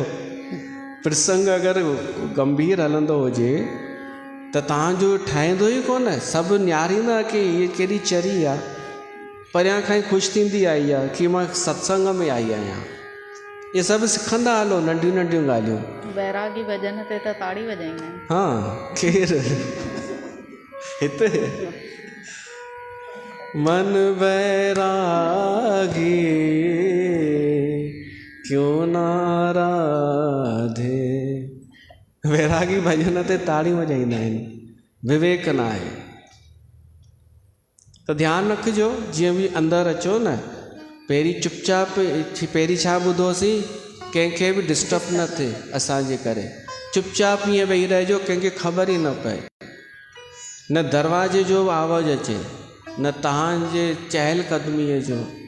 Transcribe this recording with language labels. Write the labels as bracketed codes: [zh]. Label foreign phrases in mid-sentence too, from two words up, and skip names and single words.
[sd] प्रसंग अगरि गंभीर हलंदो हुजे त तव्हांजो ठाहींदो ई कोन, सभु निहारींदा कि हीअ केॾी चरी आहे, परियां खां ई ख़ुशि थींदी आई आहे कि मां सत्संग में आई आहियां। इहे सभु सिखंदा हलो, नंढियूं नंढियूं ॻाल्हियूं। बैरागी भॼन ते त ताड़ी वॼाईंदा आहिनि। हाँ, केरु हिते मन बैरागी क्यों नाराधे, वैरागी भॼन ते ताड़ी वॼाईंदा आहिनि, विवेक न आहे। त ध्यानु रखिजो, जीअं बि अंदरि अचो न, पहिरीं चुपचाप, पहिरीं छा ॿुधोसीं, कंहिंखे बि डिस्टर्ब न थिए असांजे करे, चुपचाप ईअं वेही रहिजो, कंहिंखे ख़बर ई न पए, न दरवाजे जो आवाज़ु अचे, न तव्हांजे चहलकदमीअ जो।